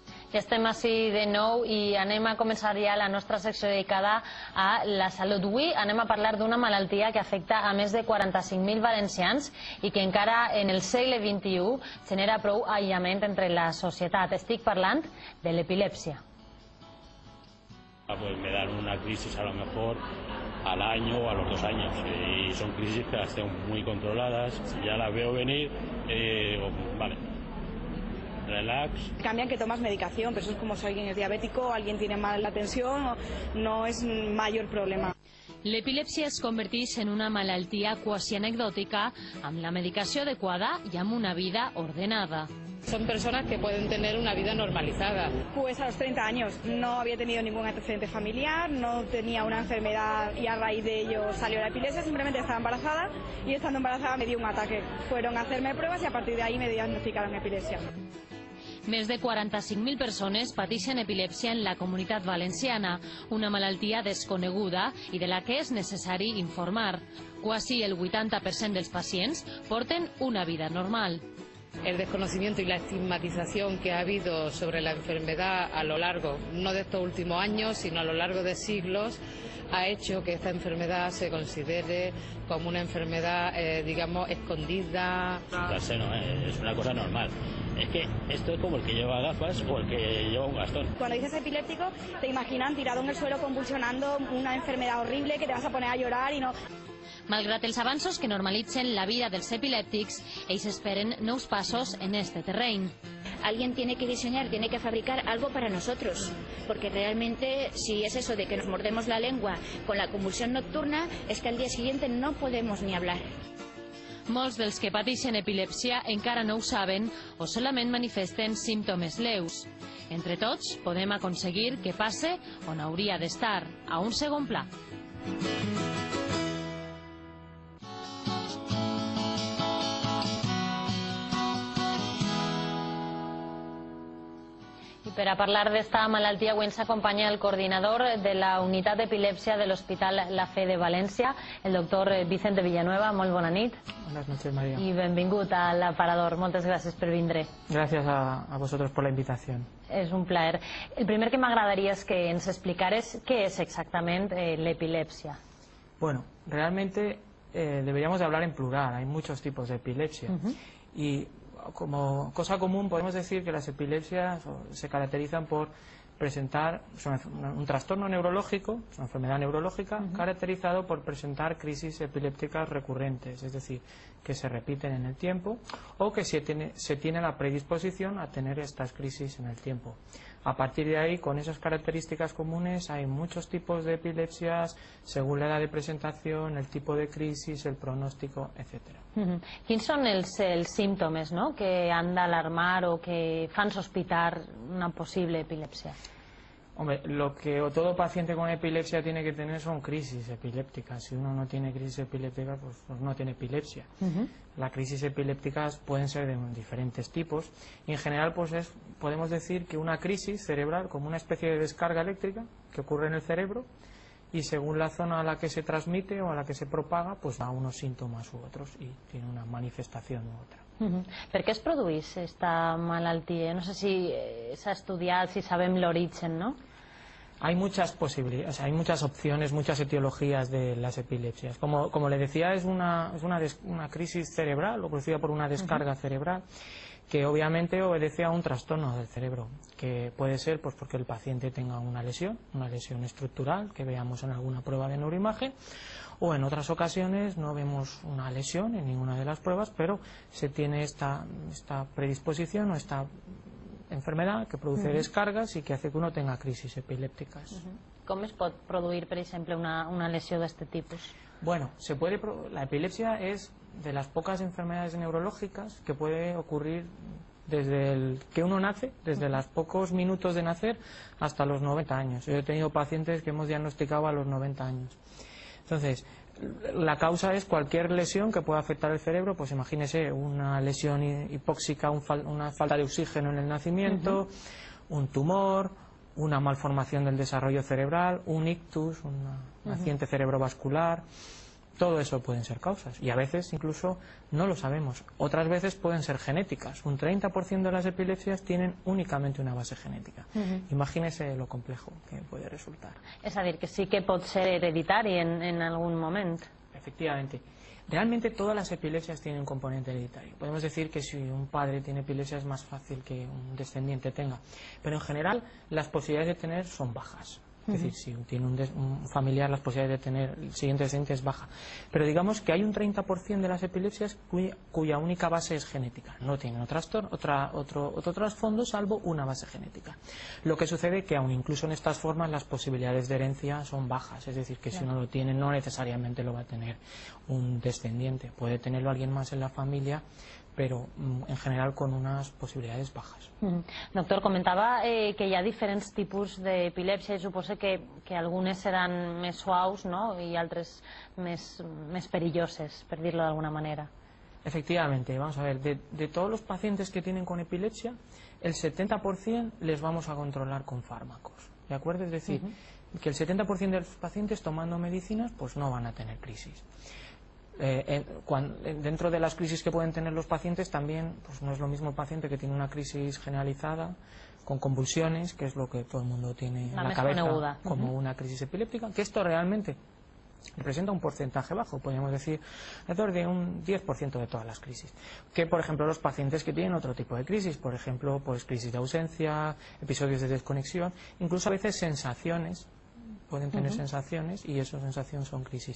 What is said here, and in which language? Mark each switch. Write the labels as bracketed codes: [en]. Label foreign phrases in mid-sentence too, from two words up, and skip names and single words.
[ca] Ja estem així de nou i anem a començar ja la nostra secció dedicada a la salut. Avui anem a parlar d'una malaltia que afecta a més de 45.000 valencians i que encara en el segle XXI genera prou aïllament entre la societat. Estic parlant de l'epilèpsia. [es] Pues me dan una crisis a lo mejor al año o a los 2 años y son crisis que las tengo muy controladas, ya las veo venir y digo, vale, relax. Cambian que tomas medicación, pero eso es como si alguien es diabético, alguien tiene mal la tensión, no es mayor problema. [ca] L'epilèpsia es converteix en una malaltia quasi anecdòtica amb la medicació adequada i amb una vida ordenada. [es] Son personas que pueden tener una vida normalizada. Pues a los 30 años no había tenido ningún antecedente familiar, no tenía una enfermedad y a raíz de ello salió la epilepsia, simplemente estaba embarazada y estando embarazada me dio un ataque. Fueron a hacerme pruebas y a partir de ahí me diagnosticaron epilepsia. [ca] Més de 45.000 persones pateixen epilèpsia en la comunitat valenciana, una malaltia desconeguda i de la que és necessari informar. Quasi el 80% dels pacients porten una vida normal. [es] El desconocimiento y la estigmatización que ha habido sobre la enfermedad a lo largo, no de estos últimos años, sino a lo largo de siglos, ha hecho que esta enfermedad se considere como una enfermedad, digamos, escondida. No, es una cosa normal. Es que esto es como el que lleva gafas o el que lleva un bastón. Cuando dices epiléptico, te imaginan tirado en el suelo convulsionando, una enfermedad horrible que te vas a poner a llorar y no... [ca] Malgrat els avanços que normalitzen la vida dels epilèptics, ells esperen nous passos en este terreny. [es] Alguien tiene que diseñar, tiene que fabricar algo para nosotros, porque realmente si es eso de que nos mordemos la lengua con la convulsión nocturna, es que al día siguiente no podemos ni hablar. [ca] Molts dels que pateixen epilèpsia encara no ho saben o solament manifesten símptomes leus. Entre tots podem aconseguir que passe on hauria d'estar, a un segon pla. Per a parlar d'esta malaltia avui ens acompanya el coordinador de la unitat d'epilèpsia de l'Hospital La Fe de València, el doctor Vicente Villanueva. Molt bona nit. [es] Buenas noches, María. [ca] I benvingut a l'Aparador. Moltes gràcies per vindre. [es] Gracias a vosotros por la invitación. [ca] És un plaer. El primer que m'agradaria és que ens explicares què és exactament l'epilèpsia. [es] Bueno, realmente deberíamos de hablar en plural. Hay muchos tipos de epilepsia. Y como cosa común podemos decir que las epilepsias se caracterizan por presentar un trastorno neurológico, es una enfermedad neurológica, caracterizado por presentar crisis epilépticas recurrentes, es decir, que se repiten en el tiempo o que se tiene la predisposición a tener estas crisis en el tiempo. A partir de ahí, con esas características comunes, hay muchos tipos de epilepsias, según la edad de presentación, el tipo de crisis, el pronóstico, etcétera. [ca] Quins són els símptomes que han d'alarmar o que fan sospitar una possible epilèpsia? [es] Hombre, lo que todo paciente con epilepsia tiene que tener son crisis epilépticas. Si uno no tiene crisis epilépticas, pues no tiene epilepsia. Las crisis epilépticas pueden ser de diferentes tipos. Y en general, pues podemos decir que una crisis cerebral, como una especie de descarga eléctrica que ocurre en el cerebro, y según la zona a la que se transmite o a la que se propaga, pues da unos síntomas u otros y tiene una manifestación u otra. [ca] Per què es produeix esta malaltia? No sé si s'ha estudiat, si sabem l'origen, ¿no? [es] Hay muchas posibilidades, hay muchas opciones, muchas etiologías de las epilepsias. Como le decía, es una crisis cerebral o producida por una descarga cerebral que obviamente obedece a un trastorno del cerebro, que puede ser pues porque el paciente tenga una lesión estructural que veamos en alguna prueba de neuroimagen, o en otras ocasiones no vemos una lesión en ninguna de las pruebas, pero se tiene esta predisposición o esta enfermedad que produce descargas y que hace que uno tenga crisis epilèptiques. [ca] Com es pot produir, per exemple, una lesió d'aquest tipus? [es] Bueno, la epilepsia es de las pocas enfermedades neurológicas que puede ocurrir desde que uno nace, desde los pocos minutos de nacer hasta los 90 años. Yo he tenido pacientes que hemos diagnosticado a los 90 años. Entonces, la causa es cualquier lesión que pueda afectar el cerebro, pues imagínese una lesión hipóxica, una falta de oxígeno en el nacimiento, un tumor, una malformación del desarrollo cerebral, un ictus, un accidente cerebrovascular, Todo eso pueden ser causas y a veces incluso no lo sabemos. Otras veces pueden ser genéticas. Un 30% de las epilepsias tienen únicamente una base genética. Imagínese lo complejo que puede resultar. [ca] És a dir, que sí que pot ser hereditari en algun moment. [es] Efectivamente. Realmente todas las epilepsias tienen un componente hereditario. Podemos decir que si un padre tiene epilepsia es más fácil que un descendiente tenga. Pero en general las posibilidades de tener son bajas. Es decir, si tiene un familiar, las posibilidades de tener el siguiente descendiente es baja. Pero digamos que hay un 30% de las epilepsias cuya única base es genética. No tienen otro trasfondo salvo una base genética. Lo que sucede es que aun incluso en estas formas las posibilidades de herencia son bajas. Es decir, que si uno lo tiene no necesariamente lo va a tener un descendiente. Puede tenerlo alguien más en la familia, [ca] però en general [es] con [ca] unes possibilitats [es] bajas. [ca] Doctor, comentava que hi ha diferents tipus d'epilèpsia i suposo que algunes seran més suaus, ¿no? I altres més perilloses, per dir-lo d'alguna manera. [es] Efectivamente, vamos a ver, de todos los pacientes que tienen con epilepsia, el 70% les vamos a controlar con fármacos, ¿de acuerdo? Es decir, que el 70% de los pacientes tomando medicinas pues no van a tener crisis. Dentro de las crisis que pueden tener los pacientes también pues no es lo mismo el paciente que tiene una crisis generalizada con convulsiones, que es lo que todo el mundo tiene en la cabeza como una crisis epiléptica, que esto realmente representa un porcentaje bajo, podríamos decir alrededor de un 10% de todas las crisis, que por ejemplo los pacientes que tienen otro tipo de crisis, por ejemplo pues crisis de ausencia, episodios de desconexión, incluso a veces sensaciones, pueden tener sensaciones y esas sensaciones son crisis.